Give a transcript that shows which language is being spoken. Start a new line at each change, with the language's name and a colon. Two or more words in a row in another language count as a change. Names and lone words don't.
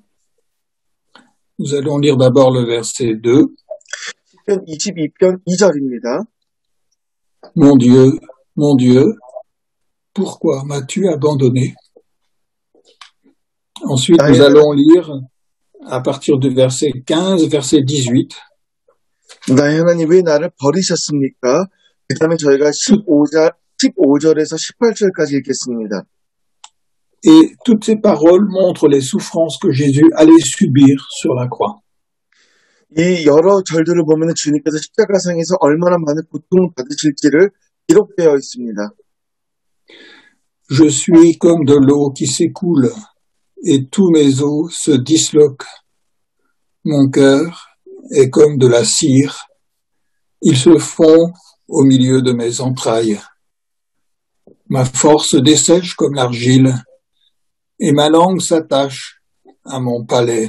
French: Nous allons lire d'abord le verset 2.
Korean: 시편 22편 2절입니다.
French: Mon Dieu, pourquoi m'as-tu abandonné? Ensuite, nous allons lire à partir du verset 15, verset 18.
Korean: 나의 하나님 왜 나를 버리셨습니까? 그 다음에 저희가 15절에서 18절까지 읽겠습니다.
French: Et toutes ces paroles montrent les souffrances que Jésus allait subir sur la croix.
Korean: 이 여러 절들을 보면 주님께서 십자가상에서 얼마나 많은 고통을 받으실지를 기록되어 있습니다.
French: Je suis comme de l'eau qui s'écoule et tous mes os se disloquent. Mon cœur est comme de la cire. Ils se fond au milieu de mes entrailles. Ma force dessèche comme l'argile et ma langue s'attache à mon palais.